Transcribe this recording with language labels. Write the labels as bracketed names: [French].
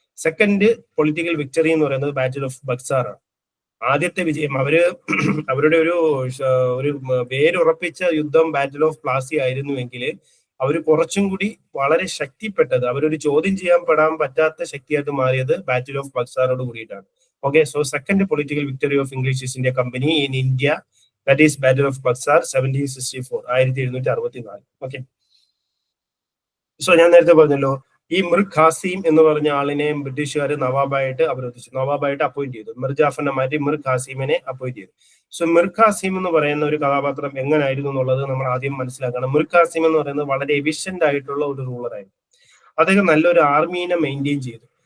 [Malayalam] Second political victory എന്ന് പറയുന്നത് battle of Buxar ആണ്. ആദ്യത്തെ വിജയം അവരുടെ ഒരു വേരുറപ്പിച്ച യുദ്ധം ബാറ്റിൽ ഓഫ് പ്ലാസി ആയിരുന്നുവെങ്കിൽ അവർ കുറച്ചും കൂടി വളരെ ശക്തിപ്പെട്ടത്, അവരൊരു ചോദ്യം ചെയ്യാൻ പെടാൻ പറ്റാത്ത ശക്തിയായിട്ട് മാറിയത് ബാറ്റിൽ ഓഫ് ബക്സാറോട് കൂടിയിട്ടാണ്. [English] Okay, so second political victory of English East India Company in India, that is Battle of Buxar 1764, 1764. Okay. [Malayalam] So ഞാൻ നേരത്തെ പറഞ്ഞല്ലോ, ഈ മിർ ഖാസിം എന്ന് പറഞ്ഞ ആളിനെ ബ്രിട്ടീഷുകാർ നവാബായിട്ട് അവരോധിച്ചു, നവാബായിട്ട് അപ്പോയിന്റ് ചെയ്തു. മിർ ജാഫറിനെ മാറ്റി മിർ ഖാസിമിനെ അപ്പോയിന്റ് ചെയ്തു. സോ മിർ ഖാസിം എന്ന് പറയുന്ന ഒരു കഥാപാത്രം എങ്ങനായിരുന്നു എന്നുള്ളത് നമ്മൾ ആദ്യം മനസ്സിലാക്കണം. മിർ ഖാസിം എന്ന് പറയുന്നത് വളരെ എഫിഷ്യന്റ് ആയിട്ടുള്ള ഒരു റൂളറായിരുന്നു. അദ്ദേഹം നല്ലൊരു ആർമീനെ മെയിൻറ്റെയിൻ ചെയ്തു.